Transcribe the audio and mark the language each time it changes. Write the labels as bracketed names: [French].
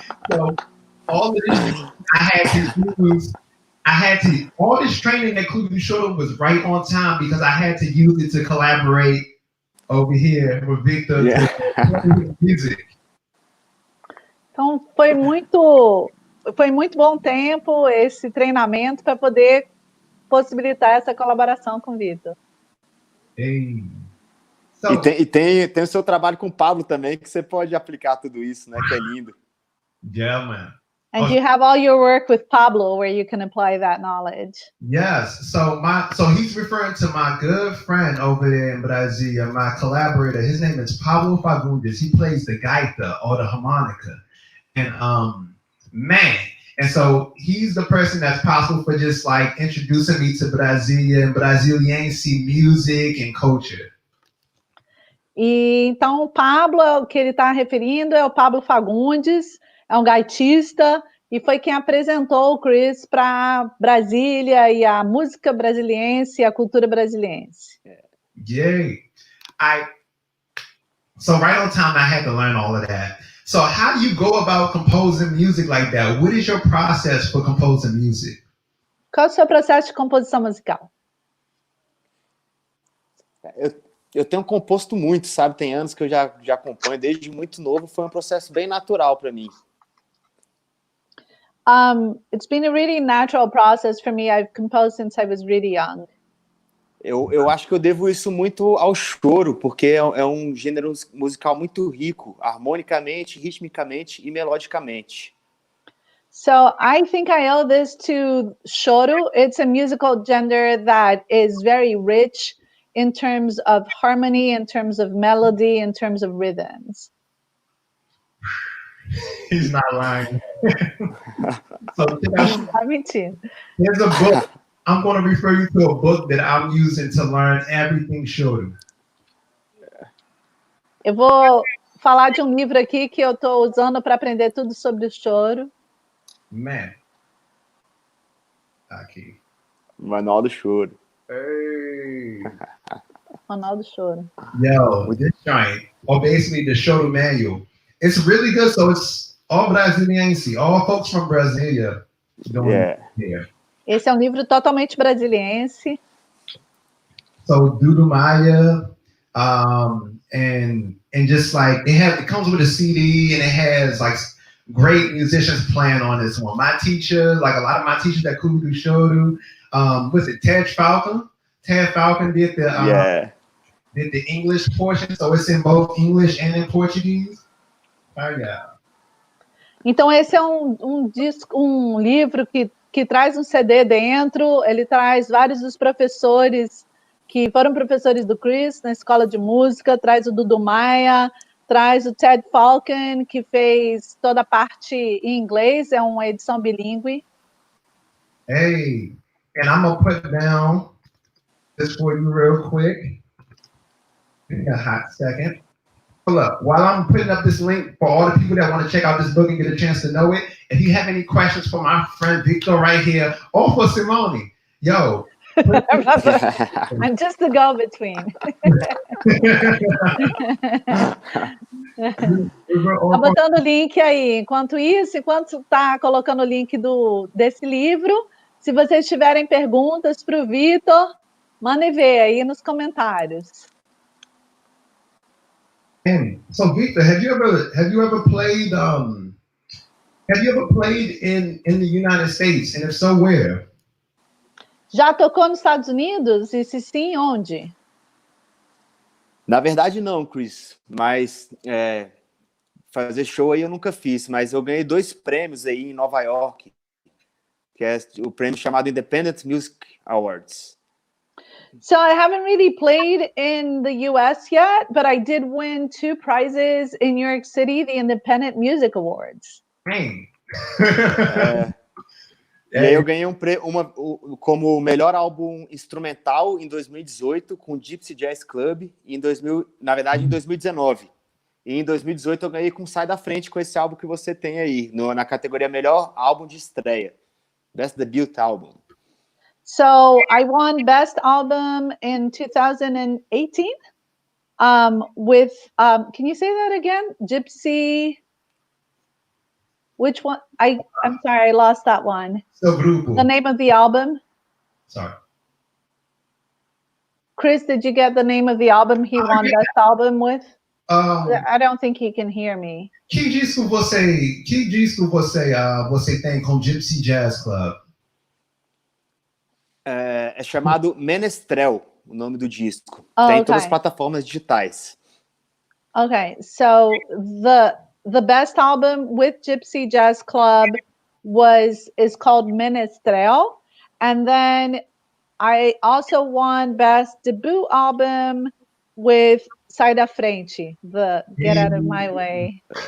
[English] So all of this, all this training that Clube do Choro was right on time because I had to use it to collaborate over here with Vitor to music. [Portuguese] Então, foi muito bom tempo esse treinamento para poder possibilitar essa colaboração com o Vitor. [English] Hey. [Portuguese] So, e tem o seu trabalho com o Pablo também, que você pode aplicar tudo isso, né? Que é lindo. [English] Yeah, man. And you have all your work with Pablo where you can apply that knowledge. Yes. So he's referring to my good friend over there in Brasilia, my collaborator. His name is Pablo Fagundes. He plays the gaita or the harmonica. And man, and so he's the person that's possible for just like introducing me to Brasília and Brasiliense music and culture. [Portuguese] E então o Pablo, o que ele está referindo é o Pablo Fagundes, é um gaitista e foi quem apresentou o Chris para Brasília e a música brasiliense e a cultura brasiliense. Yay! [English] So right on time, I had to learn all of that. So how do you go about composing music like that? What is your process for composing music? [Portuguese] Qual é o seu processo de composição musical? Eu tenho composto muito, sabe? Tem anos que eu já componho, desde muito novo, foi um processo bem natural para mim. [English] It's been a really natural process for me. I've composed since I was really young. [Portuguese] Eu acho que eu devo isso muito ao choro, porque é um gênero musical muito rico, harmonicamente, ritmicamente e melodicamente. [English] So I think I owe this to choro. It's a musical genre that is very rich in terms of harmony, in terms of melody, in terms of rhythms. He's not lying. So [Portuguese] Tá mentindo. [English] here's a book. I'm going to refer you to a book that I'm using to learn everything choro. [Portuguese] Eu vou falar de um livro aqui que eu estou usando para aprender tudo sobre o choro. Man. Aqui. Manual do Choro. [English] Hey. [Portuguese] Manual do Choro. [English] Yo, this joint, or basically the Choro manual, it's really good. So it's all Brasiliense, all folks from Brasilia doing it here. [Portuguese] Esse é um livro totalmente brasiliense. [English] So Dudu Maya, and just like it comes with a CD and it has like great musicians playing on this one. My teacher, like a lot of my teachers that Kudu Shodu, was it Ted Falcon? Ted Falcon did the English portion, so it's in both English and in Portuguese. Oh yeah. [Portuguese] Então esse é um livro que traz um CD dentro, ele traz vários dos professores que foram professores do Chris na escola de música, traz o Dudu Maia, traz o Ted Falcon, que fez toda a parte em inglês, é uma edição bilíngue. [English] Hey, and I'm gonna put down this for you real quick. Give me a hot second. Look, while I'm putting up this link for all the people that want to check out this book and get a chance to know it, if you have any questions for my friend Vitor right here, or for Simone, yo. I'm just the go-between. [Portuguese] Tá botando o link aí. Enquanto tá colocando o link desse livro, se vocês tiverem perguntas para o Vitor, mandem ver aí nos comentários. [English] So Victor, have you ever played in the United States? And if so, where? [Portuguese] Já tocou nos Estados Unidos? E se sim, onde? Na verdade não, Chris, mas fazer show aí eu nunca fiz, mas eu ganhei 2 prêmios aí em Nova York, que é o prêmio chamado Independent Music Awards. [English] So I haven't really played in the US yet, but I did win 2 prizes in New York City, the Independent Music Awards. [Portuguese] E aí eu ganhei como melhor álbum instrumental em 2018 com o Gypsy Jazz Club, em 2019. E em 2018 eu ganhei com Sai da Frente com esse álbum que você tem aí, na categoria melhor álbum de estreia. [English] Best Debut Album. So I won Best Album in 2018 with, can you say that again? Gypsy, which one? I'm sorry, I lost that one. The name of the album? Sorry. Chris, did you get the name of the album he won Best Album with? I don't think he can hear me. [Portuguese] Que disco você tem com Gypsy Jazz Club? É chamado Menestrel, o nome do disco. [English] Oh, [Portuguese] tem [English] okay. [Portuguese] todas as plataformas digitais. [English] Okay, so the best album with Gypsy Jazz Club is called Menestrel, and then I also won Best Debut Album with Sai da Frente, the Get Out of My Way.